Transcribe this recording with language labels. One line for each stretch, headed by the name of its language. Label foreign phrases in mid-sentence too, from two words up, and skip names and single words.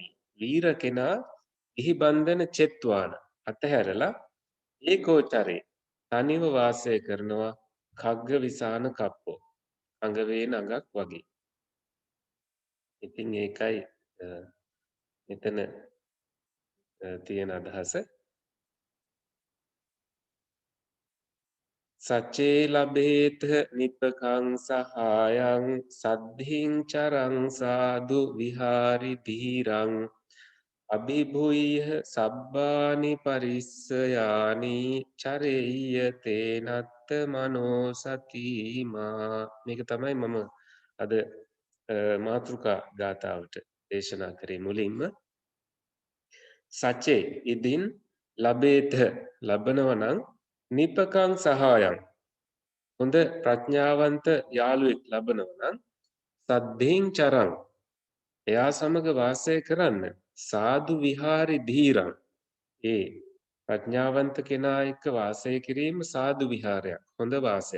Sinhala: වීර කෙනා ගිහි බන්ධන චෙත්වාන අතහැරලා ඒකෝචරේ තනිව වාසය කරනවා
Pali: කග්ග විසාන කප්පෝ.
Sinhala: අඟවේ නඟක් වගේ. ඉතින් ඒකයි මෙතන තියෙන අදහස.
Pali: සච්චේ ලබේත නිපකං සහායං සද්ධින් චරං සාදු විහාරි ධීරං අභිභුය්‍ය සබ්බානි පරිස්සයානි චරෙය්‍ය තේනත්ත මනෝ සතිමා.
Sinhala: මේක තමයි මම අද මාතෘකා ගාථාවට දේශනා කරේ මුලින්ම. සචේ ඉදින් ලබේත ලබනව නම්
Pali: නිපකං සහායං
Sinhala: හොඳ ප්‍රඥාවන්ත යාළුවෙක් ලබනව නම්
Pali: සද්ධින් චරං
Sinhala: එයා සමග වාසය කරන්න
Pali: සාදු විහාරි ධීරං
Sinhala: ඒ ප්‍රඥාවන්ත කෙනා එක්ක වාසය කිරීම සාදු විහාරයක් හොඳ වාසයක්.